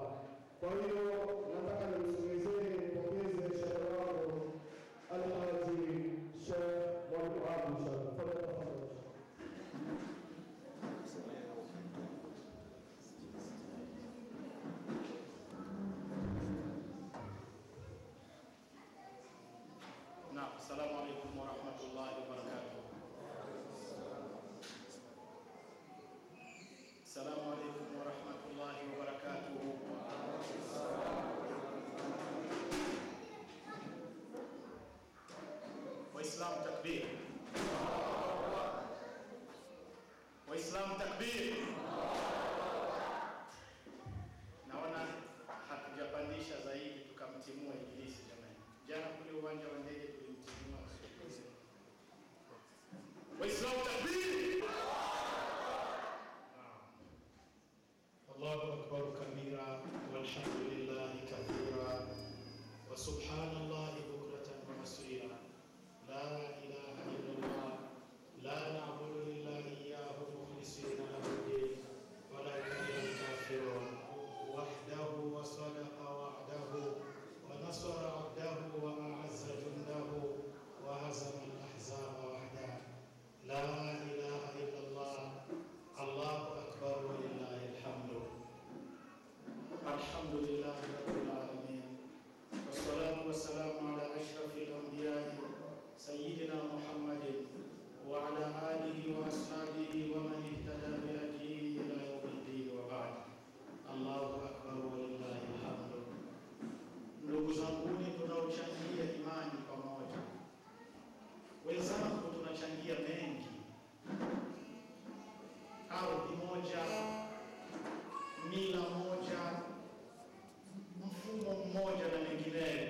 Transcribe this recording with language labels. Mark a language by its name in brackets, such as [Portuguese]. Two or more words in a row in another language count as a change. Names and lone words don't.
[Swahili] Kwa hiyo nataka nimsogezee mpokeze shehe wangu Al-Haji Sheikh Mwalimu Ali inshallah. Naam, [Arabic] السلام عليكم ورحمة الله وبركاته. السلام عليكم ورحمة الله وبركاته. [Swahili] Waislamu takbir. Waislamu takbir. Naona hatujapandisha zaidi tukamtimua ibilisi jamani. Jana kule uwanja wa ndege tulimtimua. Waislamu takbir. [Arabic] الله أكبر كبيرا والحمد لله كثيرا وسبحان الله بكرة وأصيلا. لا إله إلا الله لا نعبد إلا إياه مخلصين له الدين ولا إله كافرون وحده وصدق وعده ونصر عبده وأعز جنده وهزم الأحزاب وحده. لا إله إلا الله. الله أكبر ولله الحمد. الحمد لله رب العالمين. والصلاة والسلام على أشرف الأنبياء سيدنا محمد وعلى آله وأصحابه ومن اهتدى بهذه إلى يوم الدين وبعد. الله أكبر ولله الحمد. [Swahili] Ndugu zangu, tunaochangia imani pamoja, wenzangu, tunachangia mengi, ardhi moja, mila moja, mfumo mmoja na mengineyo.